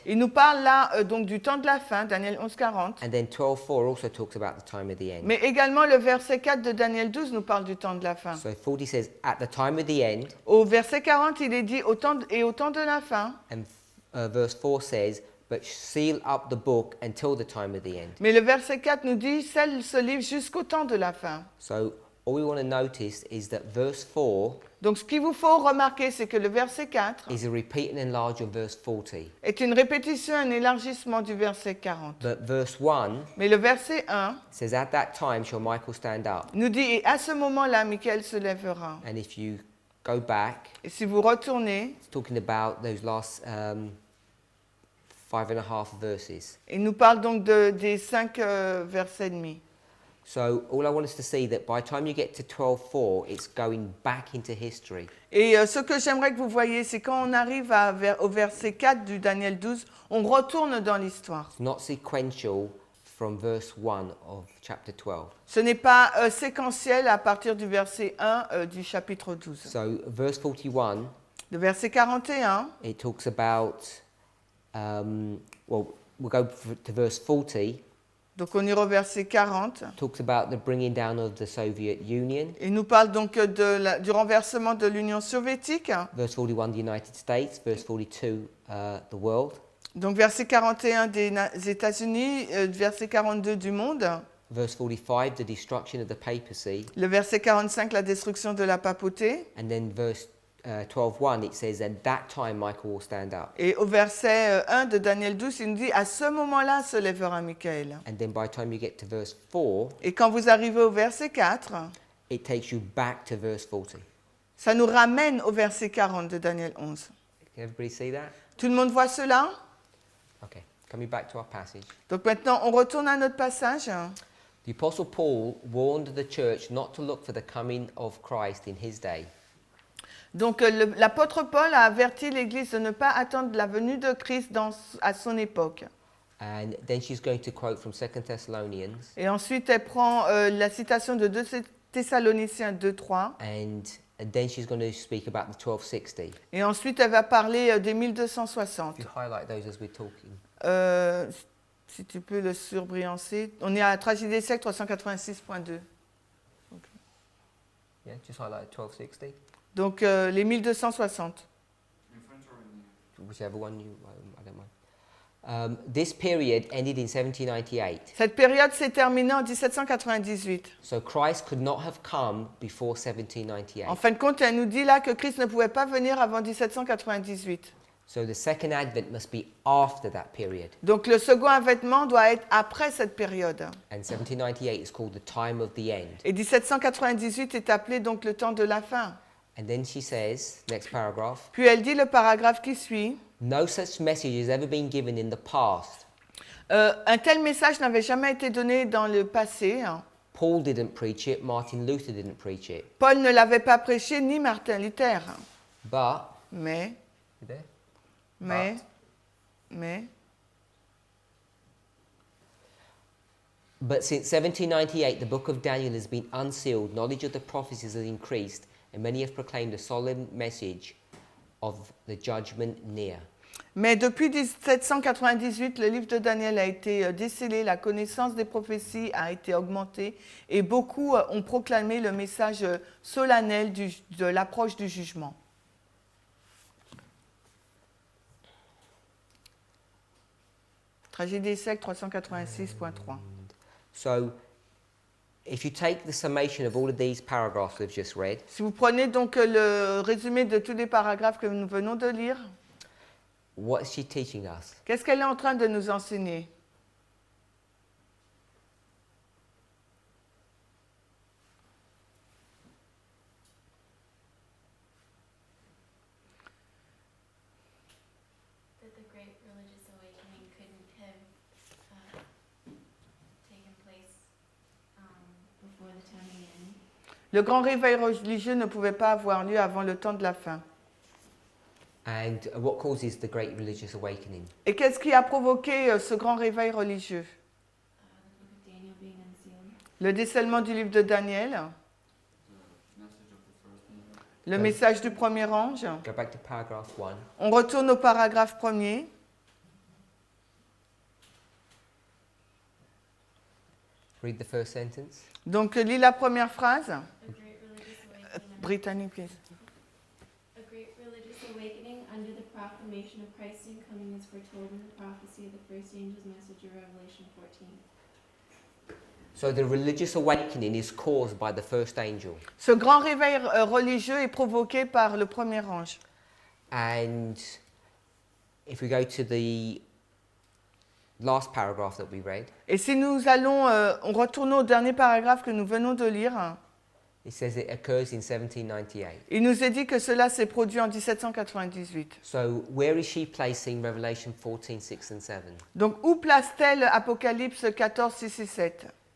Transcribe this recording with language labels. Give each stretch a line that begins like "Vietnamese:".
French: Il nous parle là donc du temps de la fin, Daniel 11, 40.
English: and then 12:4 also talks about the time of the end.
French: Mais également le verset 4 de Daniel 12 nous parle du temps de la fin.
English: So 40 says, at the time of the end,
French: Au verset 40, il est dit au temps de la fin.
English: and verse 4 says, but seal up the book until the time of the end.
French: Mais le verset 4 nous dit scelle ce livre jusqu'au temps de la fin.
English: So all we want to notice is that verse 4
French: Donc ce qu'il vous faut remarquer, c'est que le verset 4
English: is a repeat and enlarge of verse 40.
French: est une répétition, un élargissement du verset 40.
English: But verse 1
French: Mais le verset 1
English: says, at that time shall Michael stand up.
French: nous dit et à ce moment-là, Michael se lèvera.
English: And if you go back,
French: Et si vous retournez,
English: it's talking about those last 5.5 verses.
French: il nous parle donc des 5 versets et demi.
English: So all I want us to see that by the time you get to 12:4, it's going back into history.
French: Et ce que j'aimerais que vous voyez, c'est quand on arrive au verset 4 du Daniel 12, on retourne dans l'histoire.
English: It's not sequential from verse 1 of chapter 12.
French: Ce n'est pas séquentiel à partir du verset 1 du chapitre 12.
English: So verse 41,
French: Le verset 41,
English: it talks about, well, we'll go to verse 40.
French: donc on ira au verset 40,
English: Talks about the bringing down of the Soviet Union.
French: il nous parle donc du renversement de l'Union soviétique.
English: Verse 41, the United States. Verse 42, the world.
French: Donc verset 41 des États-Unis, verset 42 du monde.
English: Verse 45, the destruction of the papacy.
French: Le verset 45, la destruction de la papauté.
English: And then verse 12:1, it says, at that time Michael will stand up.
French: Et au verset 1 de Daniel 12, il nous dit, à ce moment-là se lèvera Michael.
English: And then by the time you get to verse 4,
French: Et quand vous arrivez au verset 4,
English: it takes you back to verse 40.
French: ça nous ramène au verset 40 de Daniel 11.
English: Can everybody see that?
French: Tout le monde voit cela?
English: Okay, coming back to our passage.
French: Donc maintenant, on retourne à notre passage.
English: The Apostle Paul warned the church not to look for the coming of Christ in his day.
French: Donc l'apôtre Paul a averti l'Église de ne pas attendre la venue de Christ à son époque.
English: And then she's going to quote from 2 Thessalonians.
French: Et ensuite, elle prend la citation de 2 Thessaloniciens 2:3.
English: And then she's going to speak about the 1260.
French: Et ensuite, elle va parler des 1260.
English: If you highlight those as we're talking.
French: Si tu peux le surbriancer. On est à Tragédie des siècles 386.2.
English: Yeah, just highlight 1260.
French: Donc les 1260.
English: In French or in English? Whichever one you, I don't mind. This period ended in 1798.
French: Cette période s'est terminée en 1798.
English: So Christ could not have come before
French: En
English: 1798.
French: fin de compte, elle nous dit là que Christ ne pouvait pas venir avant 1798.
English: So the second advent must be after that period.
French: Donc le second avènement doit être après cette période.
English: And 1798 is called the time of the end.
French: Et 1798 est appelé donc le temps de la fin.
English: And then she says, next paragraph,
French: Puis elle dit le paragraphe qui suit.
English: no such message has ever been given in the past.
French: Un tel message n'avait jamais été donné dans le passé.
English: Paul didn't preach it, Martin Luther didn't preach it.
French: Paul ne l'avait pas prêché, ni Martin Luther.
English: But,
French: Mais,
English: you there? But since 1798, the book of Daniel has been unsealed, knowledge of the prophecies has increased, and many have proclaimed a solemn message of the judgment near.
French: mais depuis 1798, le livre de Daniel a été décelé, la connaissance des prophéties a été augmentée et beaucoup ont proclamé le message solennel de l'approche du jugement. Tragédie des siècles 386.3.
English: So, if you take the summation of all of these paragraphs we've just read,
French: Si vous prenez donc le résumé de tous les paragraphes que nous venons de lire,
English: what is she teaching us?
French: qu'est-ce qu'elle est en train de nous enseigner?
English: That the great religious awakening couldn't have taken place before the time of the end.
French: Le grand réveil religieux ne pouvait pas avoir lieu avant le temps de la fin.
English: And what causes the Great Religious Awakening?
French: Et qu'est-ce qui a provoqué ce grand réveil religieux?
English: Daniel being unsealed.
French: Le décèlement du livre de Daniel,
English: The message of the first angel.
French: le Oui. message du premier ange.
English: Go back to paragraph 1.
French: On retourne au paragraphe premier.
English: Read the first sentence.
French: Donc, lis la première phrase.
English: A great religious awakening. Brittany, please. A great religious awakening under the proclamation of Christ's soon coming is foretold in the prophecy of the first angel's message of Revelation 14. So the religious awakening is caused by the first angel.
French: Ce grand réveil religieux est provoqué par le premier ange.
English: And if we go to the last paragraph that we read,
French: Et si nous allons, on retourne au dernier paragraphe que nous venons de lire,
English: it says it occurs in 1798.
French: il nous est dit que cela s'est produit en 1798.
English: So where is she placing Revelation 14, 6 and 7?
French: Donc, où place-t-elle Apocalypse 14, 6 et 7?